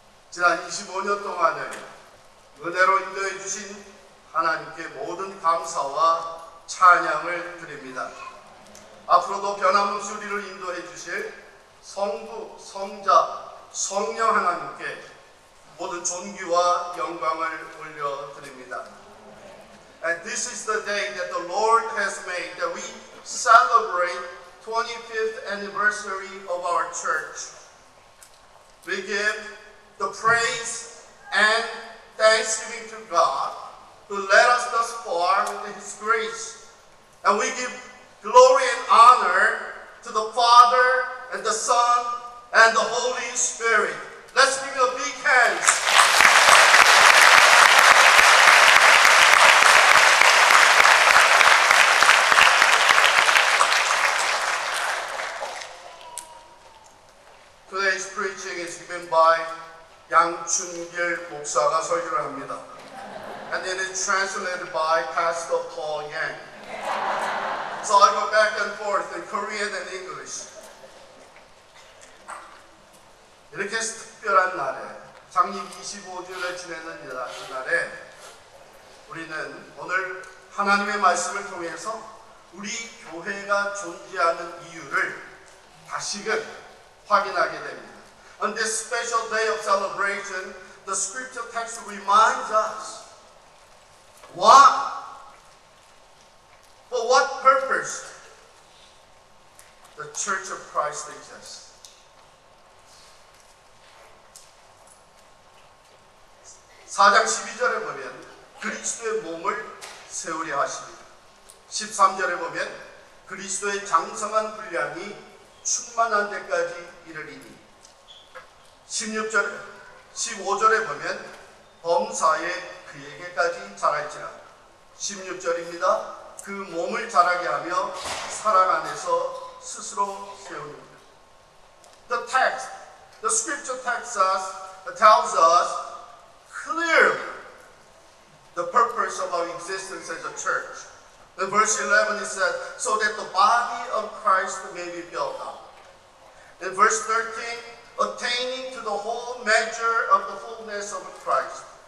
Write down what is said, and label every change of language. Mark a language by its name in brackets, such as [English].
[Korean] 지난 25년 동안을 은혜로 인도해 주신 하나님께 모든 감사와 찬양을 드립니다. 앞으로도 변함없이 우리를 인도해 주실 성부, 성자, 성령 하나님께 모든 존귀와 영광을 올려드립니다. [English] And this is the day that the Lord has made, that we celebrate 25th anniversary of our church. We give the praise and thanksgiving to God who led us thus far with His grace. And we give glory and honor to the Father and the Son and the Holy Spirit. Let's give you a big hands. Today's preaching is given by 양춘길 [Korean] 목사가 설교를 합니다. [English] And it is translated by Pastor Paul Yang. So I go back and forth in Korean and English. [Korean] 이렇게 특별한 날에, 창립 25주년을 지내는 이날에 우리는 오늘 하나님의 말씀을 통해서 우리 교회가 존재하는 이유를 다시금 확인하게 됩니다. [English] On this special day of celebration, the scripture text reminds us why, for what purpose the Church of Christ exists. [Korean] 4장 12절에 보면 그리스도의 몸을 세우려 하십니다. 13절에 보면 그리스도의 장성한 분량이 충만한 데까지 이르리니 15절에 보면 범사에 그에게까지 자랄지라. 16절입니다. 그 몸을 자라게 하며 사랑 안에서 스스로 세웁니다. [English] The text, the scripture text tells us clearly the purpose of our existence as a church. In verse 11 it says, so that the body of Christ may be built up. In verse 13, attaining to the whole measure of the fullness of Christ.